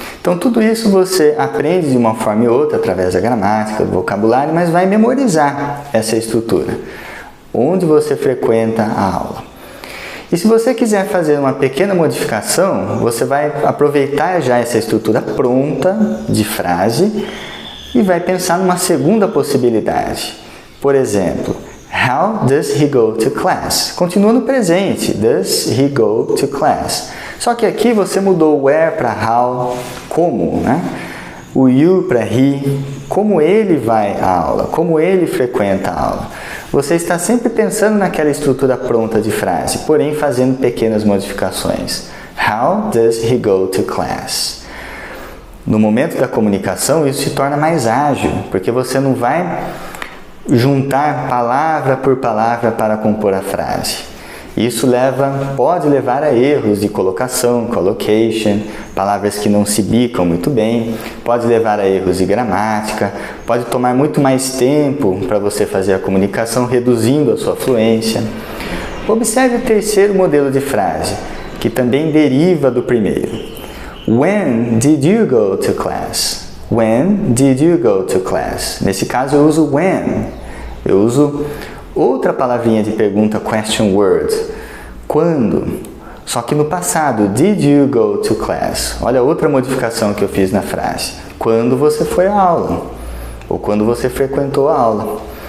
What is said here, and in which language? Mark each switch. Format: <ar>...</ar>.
<pt>Então, tudo isso você aprende de uma forma ou outra, através da gramática, do vocabulário, mas vai memorizar essa estrutura. Onde você frequenta a aula. E se você quiser fazer uma pequena modificação, você vai aproveitar já essa estrutura pronta de frase e vai pensar numa segunda possibilidade. Por exemplo,</pt> <en>how does he go to class?</en> <pt>Continua no presente,</pt> <en>does he go to class?</en> <pt>Só que aqui você mudou o where para how, como, né? O you para he, como ele vai à aula, como ele frequenta a aula. Você está sempre pensando naquela estrutura pronta de frase, porém fazendo pequenas modificações.</pt> <en>How does he go to class?</en> <pt>No momento da comunicação, isso se torna mais ágil, porque você não vai juntar palavra por palavra para compor a frase. Isso pode levar a erros de colocação, collocation, palavras que não se bicam muito bem, pode levar a erros de gramática, pode tomar muito mais tempo para você fazer a comunicação, reduzindo a sua fluência. Observe o terceiro modelo de frase, que também deriva do primeiro.</pt> <en>When did you go to class? When did you go to class?</en> <pt>Nesse caso eu uso when. Eu uso outra palavrinha de pergunta, question word. Quando?</pt> <en>Só que no passado, did you go to class?</en> <pt>Olha outra modificação que eu fiz na frase. Quando você foi à aula? Ou quando você frequentou a aula?</pt>